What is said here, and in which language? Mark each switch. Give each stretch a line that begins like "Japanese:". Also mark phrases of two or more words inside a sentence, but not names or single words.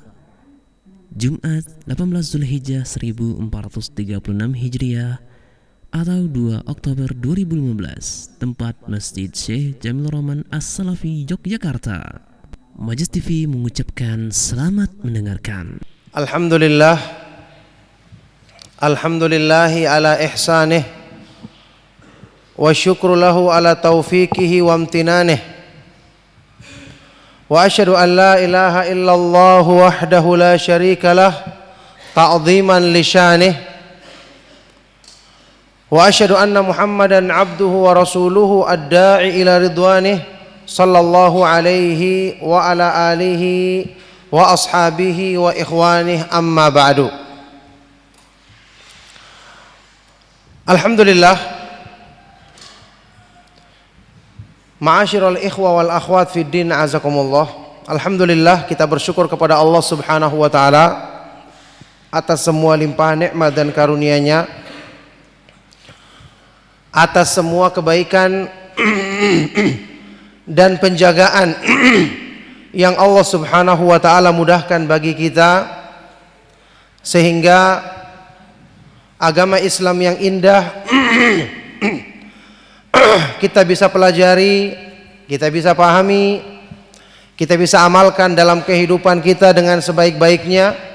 Indonesian: Jumat 18 Zulhijjah 1436 Hijriah atau 2 Oktober 2015. Tempat Masjid Syekh Jamil Rahman As-Salafi, Yogyakarta. Majlis TV mengucapkan selamat mendengarkan.
Arabic: الحمد لله، الحمد لله على إحسانه، والشكر له على توفيقه وامتنانه. وأشهد أن لا إله إلا الله وحده لا شريك له تعظيما لشأنه. وأشهد أن محمدا عبده ورسوله الداعي إلى رضوانه صلى الله عليه وعلى آله وأصحابه وإخوانه، أما بعد. الحمد لله، معاشر الإخوة والأخوات في الدين, azakumullah.
Indonesian: Alhamdulillah, kita bersyukur kepada
Arabic: الله سبحانه وتعالى
Indonesian: atas semua limpahan nikmat dan karunia-Nya, atas semua kebaikan dan penjagaan yang
Arabic: الله سبحانه وتعالى
Indonesian: mudahkan bagi kita, sehingga agama Islam yang indah kita bisa pelajari, kita bisa pahami, kita bisa amalkan dalam kehidupan kita dengan sebaik-baiknya.